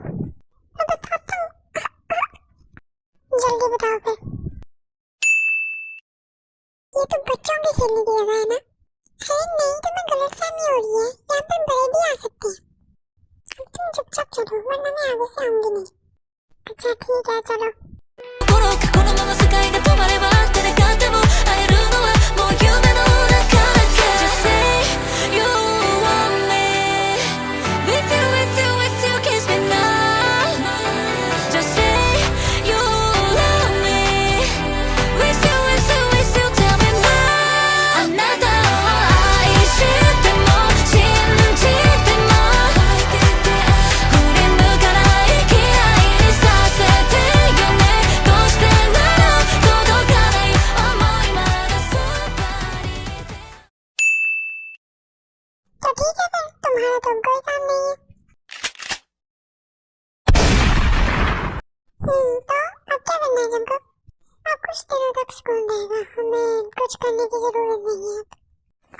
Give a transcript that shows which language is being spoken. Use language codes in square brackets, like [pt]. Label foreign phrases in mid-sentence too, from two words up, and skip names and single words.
[hi] मैं बताता हूँ, जल्दी बताओ फिर। ये तो बच्चों की खेलने की जगह है ना? अरे नहीं, तुम्हें गलतफहमी हो रही है, यहाँ पर बड़े भी आ सकते हैं। अब तुम चुपचाप चलो वरना मैं आगे से आऊंगी नहीं। अच्छा ठीक है चलो। [ja] このまま世界が止まれば手で勝っても会えるのはもう夢の中だけ [en] Just say you want me With you, with you, with you, kiss me now Just say you love me With you, with you, with you, tell me now [ja] あなたを愛しても信じても振り向かない嫌いにさせてよねどうしてなの届かない想いまだそばにいて [hi] तो ठीक है फिर, तुम्हारा तो कोई काम नहीं है। तो अब क्या करना है तुमको? अब कुछ दिनों तक स्कूल रहेगा, हमें कुछ करने की जरूरत नहीं है अब।